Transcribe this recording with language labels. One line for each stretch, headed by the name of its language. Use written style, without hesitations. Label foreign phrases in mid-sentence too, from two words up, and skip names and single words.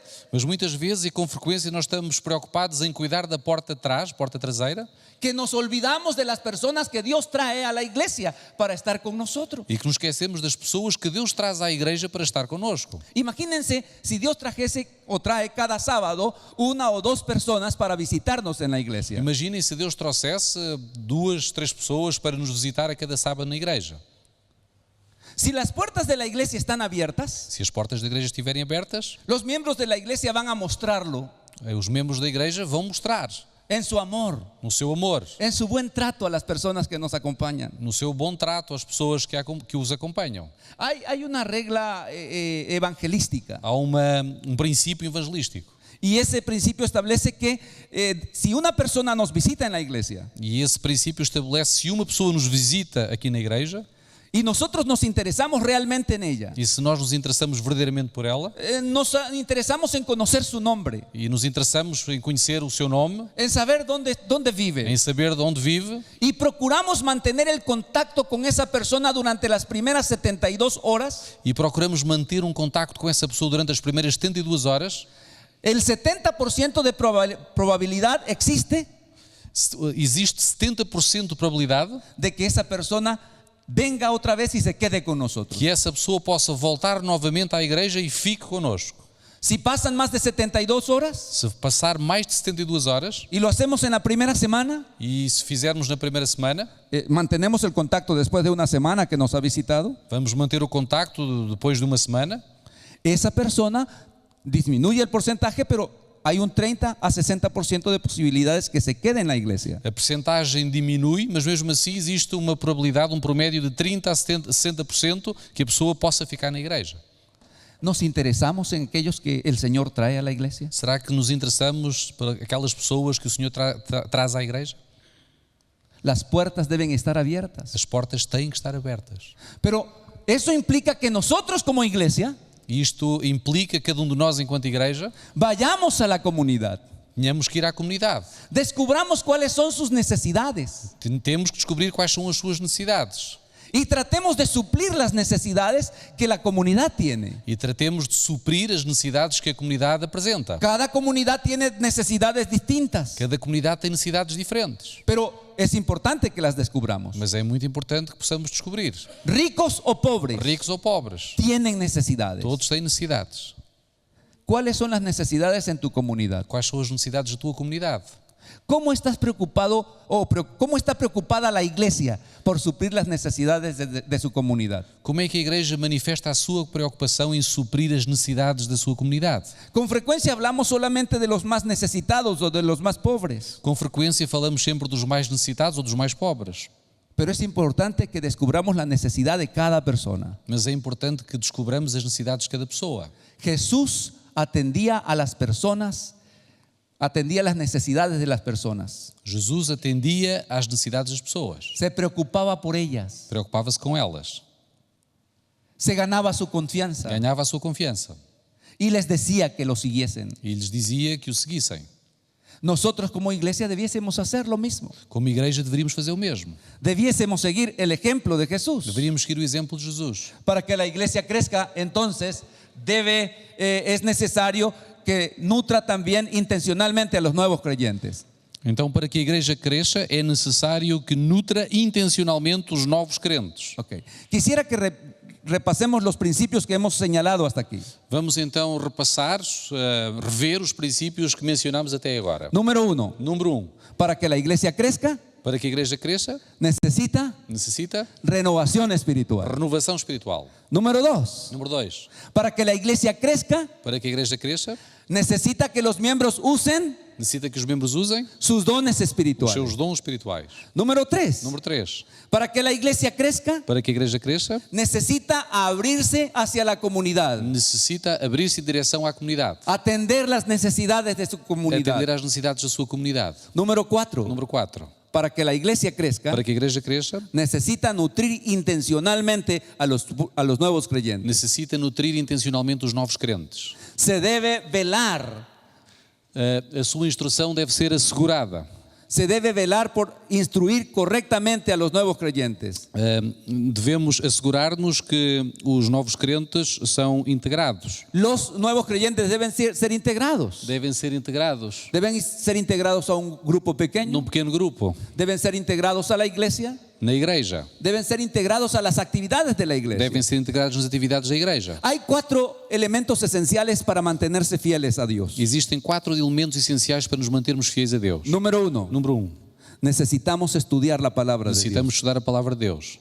Portuguese: Mas muitas vezes e com frequência nós estamos preocupados em cuidar da porta de trás, porta traseira,
Spanish: que nos olvidamos de las personas que Dios trae a la iglesia para estar con nosotros.
Portuguese: e que nos esquecemos das pessoas que Deus traz à igreja para estar connosco.
Spanish: Imagínense si Dios trajese o trae cada sábado 1 o 2 personas para visitarnos en la iglesia.
Portuguese: Imaginem se Deus trouxesse 2, 3 pessoas para nos visitar a cada sábado na igreja.
Spanish: Si las puertas de la iglesia están abiertas,
Portuguese: Se as portas da igreja estiverem abertas,
Spanish: los miembros de la iglesia van a mostrarlo
Portuguese: os membros da igreja vão mostrar
Spanish: en su amor,
Portuguese: no seu amor,
Spanish: en su buen trato a las personas que nos acompañan.
Portuguese: no seu bom trato às pessoas que os acompanham.
Spanish: Hay una regla evangelística.
Portuguese: Há princípio evangelístico.
Spanish: Y ese principio establece que si una persona nos visita en la iglesia
Portuguese: E esse princípio estabelece se uma pessoa nos visita aqui na igreja
Spanish: y nosotros nos interesamos realmente en ella,
Portuguese: e se nós nos interessamos verdadeiramente por ela
Spanish: nos interesamos en conocer su nombre,
Portuguese: e nos interessamos em conhecer o seu nome,
Spanish: en saber dónde vive,
Portuguese: em saber de onde vive
Spanish: y procuramos mantener el contacto con esa persona durante las primeras 72 horas,
Portuguese: e procuramos manter contacto com essa pessoa durante as primeiras 72 horas,
Spanish: el 70% de probabilidad existe
Portuguese: existe 70% de probabilidade
Spanish: de que esa persona venga otra vez y se quede con nosotros.
Portuguese: que essa pessoa possa voltar novamente à igreja e fique connosco.
Spanish: Si pasan más de 72 horas
Portuguese: Se passar mais de 72 horas
Spanish: y lo hacemos en la primera semana,
Portuguese: e se fizermos na primeira semana,
Spanish: mantenemos el contacto después de una semana que nos ha visitado,
Portuguese: vamos manter o contacto depois de uma semana,
Spanish: esa persona disminuye el porcentaje, pero hay un 30 a 60% de posibilidades que se quede en la iglesia.
Portuguese: A percentagem diminui, mas mesmo assim existe uma probabilidade, um promédio de 30 a 60% que a pessoa possa ficar na igreja.
Spanish: ¿Nos interesamos en aquellos que el Señor trae a la iglesia?
Portuguese: Será que nos interessamos por aquelas pessoas que o Senhor traz à igreja?
Spanish: Las puertas deben estar abiertas.
Portuguese: As portas têm que estar abertas.
Spanish: Pero eso implica que nosotros como iglesia
Portuguese: E isto implica que cada de nós, enquanto igreja,
Spanish: vayamos a la comunidad,
Portuguese: tenhamos que ir à comunidade.
Spanish: descubramos cuáles son sus necesidades
Portuguese: Temos que descobrir quais são as suas necessidades.
Spanish: y tratemos de suplir las necesidades que la comunidad tiene.
Portuguese: E tratemos de suprir as necessidades que a comunidade apresenta.
Spanish: Cada comunidad tiene necesidades distintas,
Portuguese: Cada comunidade tem necessidades diferentes.
Spanish: pero es importante que las descubramos.
Portuguese: Mas é muito importante que possamos descobrir.
Spanish: Ricos o pobres
Portuguese: Ricos ou pobres,
Spanish: tienen necesidades.
Portuguese: todos têm necessidades.
Spanish: ¿Cuáles son las necesidades en tu comunidad?
Portuguese: Quais são as necessidades da tua comunidade?
Spanish: ¿Cómo estás preocupado cómo está preocupada la iglesia por suplir las necesidades de su comunidad?
Portuguese: Como é que a igreja manifesta a sua preocupação em suprir as necessidades da sua comunidade?
Spanish: Con frecuencia hablamos solamente de los más necesitados o de los más pobres,
Portuguese: Com frequência falamos sempre dos mais necessitados ou dos mais pobres.
Spanish: pero es importante que descubramos la necesidad de cada persona.
Portuguese: Mas é importante que descobramos as necessidades de cada pessoa.
Spanish: Jesús atendía a las personas, atendía las necesidades de las personas,
Portuguese: Jesus atendia às necessidades das pessoas.
Spanish: se preocupaba por ellas,
Portuguese: Preocupava-se com elas.
Spanish: se ganaba su confianza
Portuguese: Ganhava a sua confiança.
Spanish: y les decía que lo siguiesen.
Portuguese: E lhes dizia que o seguissem.
Spanish: Nosotros como iglesia debiésemos hacer lo mismo.
Portuguese: Como igreja deveríamos fazer o mesmo.
Spanish: Debiésemos seguir el ejemplo de Jesús.
Portuguese: Deveríamos seguir o exemplo de Jesus.
Spanish: Para que la iglesia crezca, entonces es necesario que nutra también intencionalmente a los nuevos creyentes.
Portuguese: Então, para que a igreja cresça, é necessário que nutra intencionalmente os novos crentes. Okay.
Spanish: Quisiera que repasemos los principios que hemos señalado hasta aquí.
Portuguese: Vamos então repassar, rever os princípios que mencionamos até agora.
Spanish: Número 1,
Portuguese: Número 1.
Spanish: para que la iglesia crezca,
Portuguese: Para que a igreja cresça,
Spanish: necesita
Portuguese: necessita
Spanish: renovación espiritual.
Portuguese: renovação espiritual.
Spanish: Número 2,
Portuguese: Número 2.
Spanish: para que la iglesia crezca,
Portuguese: Para que a igreja cresça,
Spanish: necesita que los miembros usen
Portuguese: necessita que os membros usem
Spanish: sus dones
Portuguese: os
Spanish: espirituales.
Portuguese: seus dons espirituais.
Spanish: Número 3,
Portuguese: Número 3.
Spanish: para que la iglesia crezca,
Portuguese: Para que a igreja cresça,
Spanish: necesita abrirse hacia la comunidad,
Portuguese: necessita abrir-se em direção à comunidade.
Spanish: atender las necesidades de su comunidad.
Portuguese: Atender às necessidades da sua comunidade.
Spanish: Número 4,
Portuguese: Número 4.
Spanish: para que la iglesia crezca,
Portuguese: Para que a igreja cresça,
Spanish: necesita nutrir intencionalmente a los nuevos creyentes.
Portuguese: necessita nutrir intencionalmente os novos crentes.
Spanish: Se debe velar,
Portuguese: A sua instrução deve ser assegurada.
Spanish: se debe velar por instruir correctamente a los nuevos creyentes.
Portuguese: Devemos assegurar-nos que os novos crentes são integrados.
Spanish: Los nuevos creyentes deben ser integrados.
Portuguese: Devem ser integrados
Spanish: Deben ser integrados a un grupo pequeño.
Portuguese: num pequeno grupo,
Spanish: Deben ser integrados a la iglesia.
Portuguese: na igreja.
Spanish: Deben ser integrados a las actividades de la iglesia.
Portuguese: Devem ser integrados nas atividades da igreja.
Spanish: Hay 4 elementos esenciales para mantenerse fieles a Dios.
Portuguese: Existem 4 elementos essenciais para nos mantermos fiéis a Deus.
Spanish: Número 1,
Portuguese: Número 1.
Spanish: necesitamos estudiar la palabra de Dios.
Portuguese: Necessitamos estudar a palavra de Deus.